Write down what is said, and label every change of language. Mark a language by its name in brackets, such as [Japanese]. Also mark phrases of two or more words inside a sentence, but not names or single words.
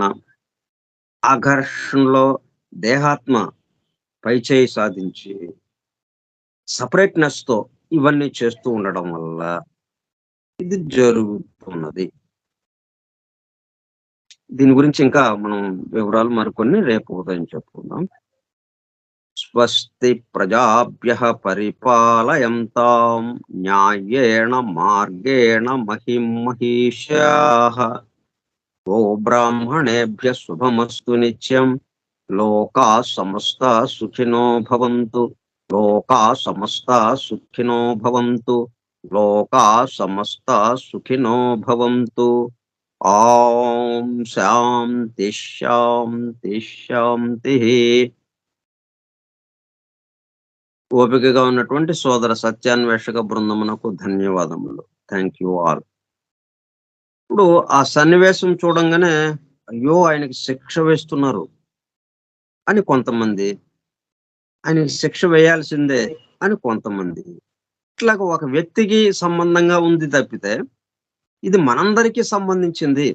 [Telugu] ఆ ఘర్షణలో దేహాత్మ పైచేయి సాధించి సెపరేట్‌నెస్‌తో ఇవన్నీ చేస్తూ ఉండడం వల్ల ఇది జరుగుతున్నది. దీని గురించి ఇంకా మనం వివరాలు మరికొన్ని రేపు ఉదయం చెప్పుకుందాం. [Sanskrit] స్వస్తి ప్రజాభ్యః పరిపాలయంతాం న్యాయేణ మార్గేణ మహిం మహిషాః. బ్రాహ్మణేభ్యः శుభమస్తు నిత్యం. లోకాः సమస్తాः సుఖినో భవంతు. లోకాः సమస్తాः సుఖినో భవంతు. లోకాः సమస్తాः సుఖినో భవంతు. ఓం శాంతి శాంతి శాంతిః. [Telugu] ఓపికగా ఉన్నటువంటి సోదర సత్యాన్వేషక బృందమునకు ధన్యవాదములు. [English] thank you all. [Telugu] ఇప్పుడు ఆ సన్నివేశం చూడంగానే అయ్యో ఆయనకి శిక్ష వేస్తున్నారు అని కొంతమంది, ఆయనకి శిక్ష వేయాల్సిందే అని కొంతమంది, ఇట్లాగ ఒక వ్యక్తికి సంబంధంగా ఉంది తప్పితే ఇది మనందరికీ సంబంధించింది.